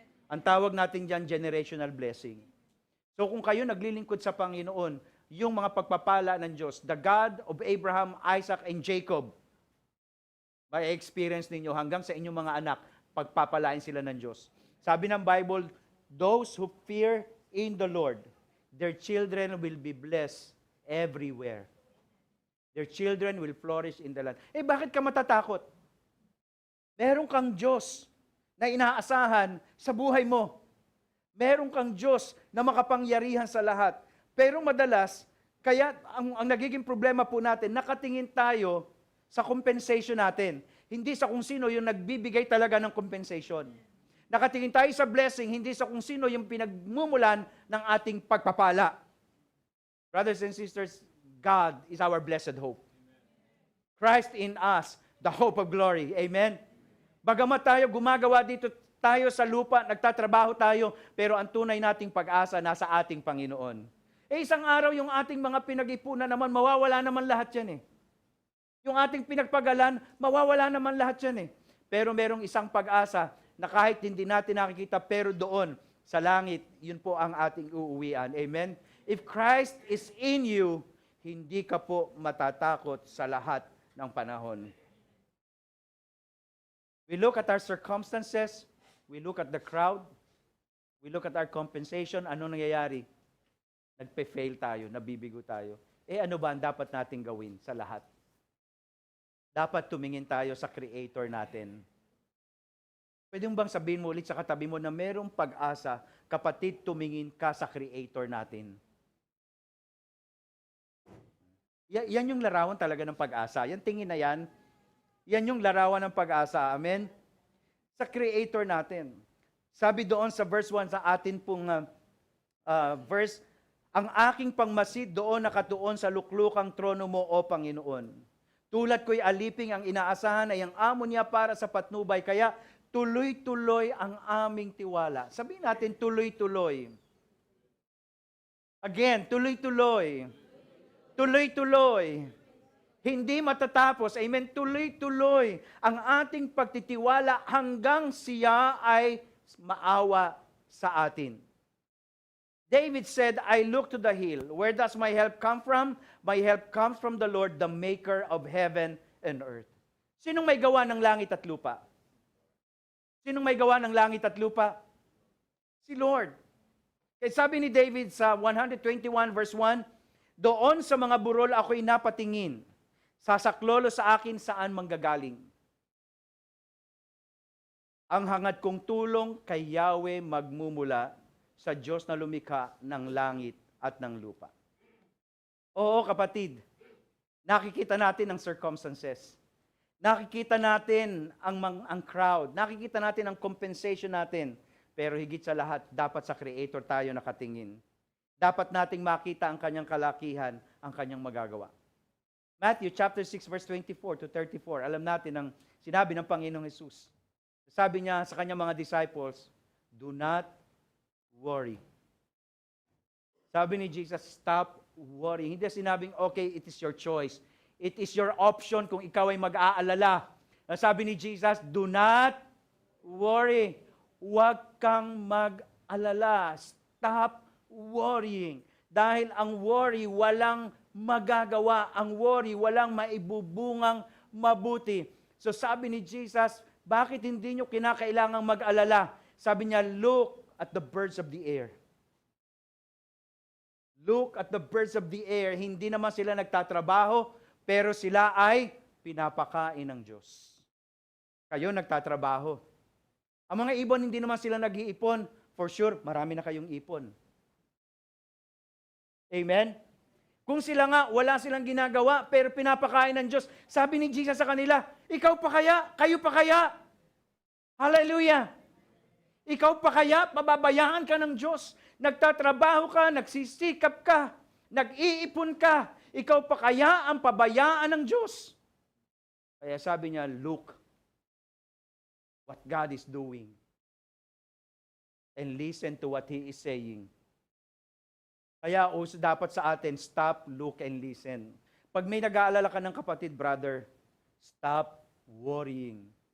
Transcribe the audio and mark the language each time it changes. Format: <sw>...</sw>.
<tl>Ang tawag natin dyan, generational blessing. So kung kayo naglilingkod sa Panginoon, yung mga pagpapala ng Diyos,</tl> <en>the God of Abraham, Isaac, and Jacob,</en> <tl>may experience ninyo hanggang sa inyong mga anak, pagpapalain sila ng Diyos. Sabi ng Bible,</tl> <en>those who fear in the Lord, their children will be blessed everywhere. Their children will flourish in the land.</en> <tl>Eh bakit ka matatakot? Meron kang Diyos na inaasahan sa buhay mo. Meron kang Diyos na makapangyarihan sa lahat. Pero madalas, kaya ang nagiging problema po natin, nakatingin tayo sa compensation natin. Hindi sa kung sino yung nagbibigay talaga ng compensation. Nakatingin tayo sa blessing, hindi sa kung sino yung pinagmumulan ng ating pagpapala.</tl> <en>Brothers and sisters, God is our blessed hope. Christ in us, the hope of glory.</en> <tl>Amen? Bagamat tayo gumagawa dito tayo sa lupa, nagtatrabaho tayo, pero ang tunay nating pag-asa nasa ating Panginoon. Eh isang araw yung ating mga pinag-ipunan naman, mawawala naman lahat yan eh. Yung ating pinagpagalan, mawawala naman lahat yan eh. Pero merong isang pag-asa na kahit hindi natin nakikita, pero doon sa langit, yun po ang ating uuwian. Amen?</tl> <en>If Christ is in you,</en> <tl>hindi ka po matatakot sa lahat ng panahon.</tl> <en>We look at our circumstances, we look at the crowd, we look at our compensation,</en> <tl>ano nangyayari? Nagpe-fail tayo, nabibigo tayo. Eh ano ba ang dapat nating gawin sa lahat? Dapat tumingin tayo sa Creator natin. Pwede mo bang sabihin mo ulit sa katabi mo na merong pag-asa, kapatid, tumingin ka sa Creator natin. Yan yung larawan talaga ng pag-asa. Yan tingin na yan. Yan yung larawan ng pag-asa. Amen? Sa Creator natin. Sabi doon sa verse 1 sa atin pong verse, ang aking pangmasid doon nakatuon sa luklukang trono mo, O Panginoon. Tulad ko'y aliping ang inaasahan ay ang amo niya para sa patnubay. Kaya tuloy-tuloy ang aming tiwala. Sabihin natin, tuloy-tuloy. Again, tuloy-tuloy. Tuloy-tuloy. Hindi matatapos. Amen. Tuloy-tuloy ang ating pagtitiwala hanggang siya ay maawa sa atin.</tl> <en>David said, I look to the hill. Where does my help come from? My help comes from the Lord, the maker of heaven and earth.</en> <tl>Sinong may gawa ng langit at lupa? Sinong may gawa ng langit at lupa? Si Lord. Kaya sabi ni David sa 121 verse 1, doon sa mga burol ako'y napatingin. Sasaklolo sa akin saan manggagaling. Ang hangad kong tulong kay Yahweh magmumula sa Diyos na lumikha ng langit at ng lupa. Oo kapatid, nakikita natin ang circumstances. Nakikita natin ang crowd. Nakikita natin ang compensation natin. Pero higit sa lahat, dapat sa Creator tayo nakatingin. Dapat nating makita ang kanyang kalakihan, ang kanyang magagawa.</tl> <en>Matthew chapter 6 verse 24 to 34.</en> <tl>Alam natin ang sinabi ng Panginoong Hesus. Sabi niya sa kanyang mga disciples,</tl> <en>do not worry.</en> <tl>Sabi ni Jesus,</tl> <en>stop worrying.</en> <tl>Hindi sinabing,</tl> <en>okay, it is your choice. It is your option</en> <tl>kung ikaw ay mag-aalala. Sabi ni Jesus,</tl> <en>do not worry.</en> <tl>Huwag kang mag-alala.</tl> <en>Stop worrying.</en> <tl>Dahil ang worry, walang magagawa. Ang worry, walang maibubungang mabuti. So sabi ni Jesus, bakit hindi nyo kinakailangang mag-alala? Sabi niya,</tl> <en>look at the birds of the air. Look at the birds of the air.</en> <tl>Hindi naman sila nagtatrabaho, pero sila ay pinapakain ng Diyos. Kayo nagtatrabaho. Ang mga ibon, hindi naman sila nag-iipon.</tl> <en>For sure,</en> <tl>marami na kayong ipon. Amen? Kung sila nga, wala silang ginagawa, pero pinapakain ng Diyos. Sabi ni Jesus sa kanila, ikaw pa kaya? Kayo pa kaya? Hallelujah! Ikaw pa kaya? Pababayaan ka ng Diyos. Nagtatrabaho ka, nagsisikap ka, nag-iipon ka. Ikaw pa kaya ang pabayaan ng Diyos? Kaya sabi niya,</tl> <en>look what God is doing and listen to what He is saying.</en> <tl>Kaya dapat sa atin,</tl> <en>stop, look, and listen.</en> <tl>Pag may nag-aalala ka ng kapatid,</tl> <en>brother, stop worrying.</en>